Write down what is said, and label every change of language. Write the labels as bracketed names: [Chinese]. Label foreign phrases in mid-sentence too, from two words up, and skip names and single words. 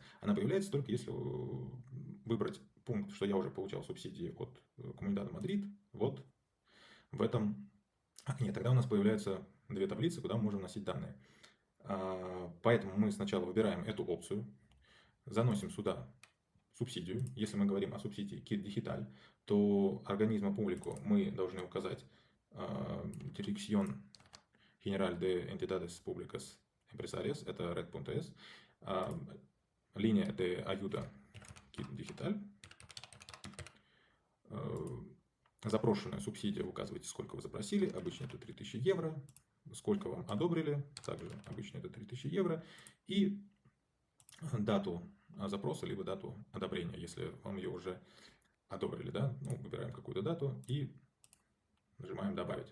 [Russian] Она появляется только если выбрать пункт, что я уже получал субсидии от Комунидада Мадрид, вот в этом окне. Тогда у нас появляются две таблицы, куда мы можем вносить данные. Поэтому мы сначала выбираем эту опцию, заносим сюда субсидию. Если мы говорим о субсидии Kit Digital, то [Spanish] organismo público [Russian] мы должны указать [Spanish] Dirección General de Entidades Públicas Empresarias, [Russian] это red.es, линия [Spanish] de Ayuda Kit Digital. [Russian] Запрошенная субсидия, указывайте, сколько вы запросили, обычно это 3000 евро, сколько вам одобрили, также обычно это 3000 евро, и дату запроса, либо дату одобрения, если вам ее уже одобрили, да, ну, выбираем какую-то дату и нажимаем «Добавить».